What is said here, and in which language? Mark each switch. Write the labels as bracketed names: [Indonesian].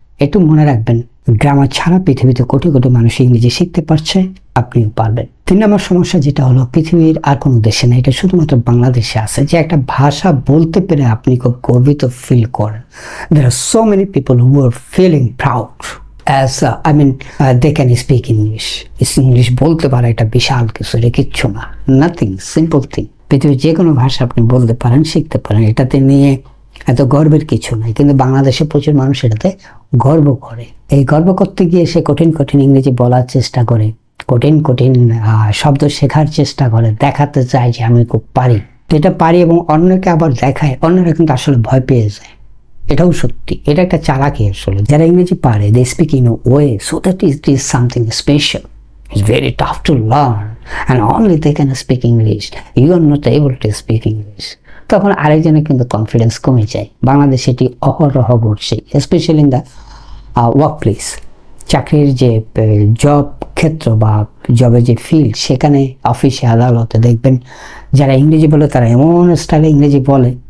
[Bangla] একটু মনে রাখবেন, গ্রামার ছাড়া পৃথিবীতে কোটি কোটি মানুষ ইংরেজি শিখতে পারছে, আপনিও পারবেন। 3 নম্বর সমস্যা যেটা হলো, পৃথিবীর আর কোনো দেশে না, এটা শুধুমাত্র বাংলাদেশে আছে, যে একটা ভাষা বলতে পেরে আপনি খুব গর্বিত ফিল করেন। [English] There are so many people who are feeling proud as they can speak English. [Bangla] English বলতে পারে এটা বিশাল কিছু, এটা কিচ্ছু না, নাথিং, [English] Simple thing. [Bangla] পৃথিবীর যে কোনো ভাষা আপনি বলতে পারেন, শিখতে পারেন, এটাতে নিয়ে এত গর্বের কিছু নাই। কিন্তু বাংলাদেশে প্রচুর মানুষ এটাতে গর্ব করে। এই গর্ব করতে গিয়ে সে কঠিন কঠিন ইংরেজি বলার চেষ্টা করে, কঠিন কঠিন শব্দ শেখার চেষ্টা করে, দেখাতে চায় যে আমি খুব পারি। এটা পারি এবং অন্যকে আবার দেখায়, অন্যরা কিন্তু আসলে ভয় পেয়ে যায়। এটাও সত্যি, এটা একটা চালাকি আসলে। যারা ইংরেজি পারে, [English] they speak in a way so that it is something special. It's very tough to learn and only they can speak English. You are not able to speak English. [Bangla] তখন আরেকজনের কিন্তু কনফিডেন্স কমে যায়। বাংলাদেশে এটি অহরহ ঘটছে, [English] Specially in the work place. [Bangla] চাকরির যে জব ক্ষেত্র বা জবের যে ফিল্ড, সেখানে অফিসে আদালতে দেখবেন যারা ইংরেজি বলে তারা এমন স্টাইলে ইংরেজি বলে।